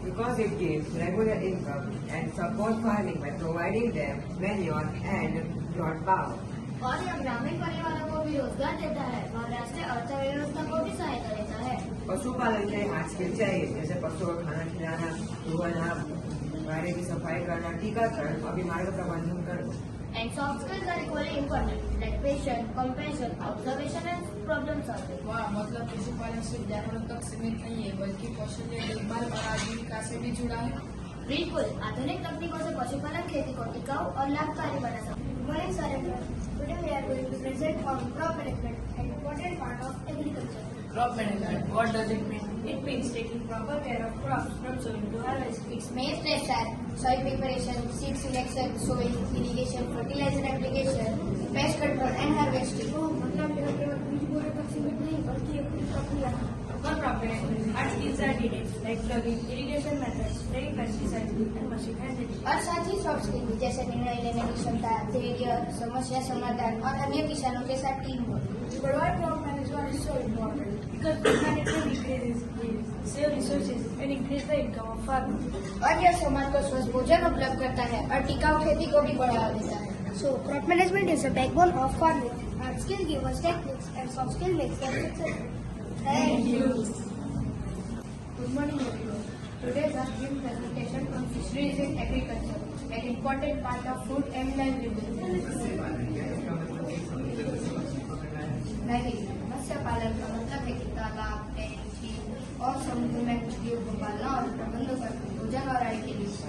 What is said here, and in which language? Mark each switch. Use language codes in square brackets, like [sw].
[en] Because it gives regular income and support farming by providing them manure and plant power. [hi] और यह ग्रामीण परिवारों को भी रोजगार देता है और राष्ट्रीय अर्थव्यवस्था को भी सहायता देता है। पशुपालन के हाथ स्किल चाहिए जैसे पशुओं को खाना खिलाना, धोना, गाड़ी की सफाई करना, टीकाकरण और बीमारियों का प्रबंधन करना। [en] And soft skills are equally important, like patience, compassion, observation and problem solving. [hi] वाह, मतलब पशुपालन सिर्फ जानवरों तक सीमित नहीं है बल्कि पशु के देखभाल और आजीविका से भी जुड़ा है। बिल्कुल, आधुनिक तकनीकों से पशुपालन खेती को टिकाऊ और लाभकारी बना सकता है। [en] Morning, sir. Today we are going to present on crop management, an important part of agriculture. Crop management, what does it mean? It means taking proper care of crops from sowing to harvest. Its main steps are soil preparation, seed selection, sowing, irrigation, fertilizer application, pest control and harvesting. [hi] तो मतलब यह केवल बीज बोने तक सीमित नहीं बल्कि एक पूरी प्रक्रिया है। [en] For crop management, hard skills are needed like plugging, irrigation methods, spraying pesticides and machine handling. [hi] और साथ ही सॉफ्ट स्किल जैसे निर्णय लेने की क्षमता, धैर्य, समस्या समाधान और अन्य किसानों के साथ team work. [en] But why crop management is so important? Because crop management increases yields, save resources and increase the income of farmers. [hi] और यह समाज को स्वस्थ भोजन उपलब्ध करता है और टिकाऊ खेती को भी बढ़ावा देता है। [en] So crop management is the backbone of farming. Hard skill gives us techniques and soft skill makes them successful. Thank you. Good morning everyone. Today's our team presentation on fisheries in agriculture, an important part of food and livelihood. [hi] मत्स्य पालन का मतलब है कि तालाब, tank, झील और समुद्र में मछलियों को पालना और प्रबंधन करना भोजन और आय के लिए।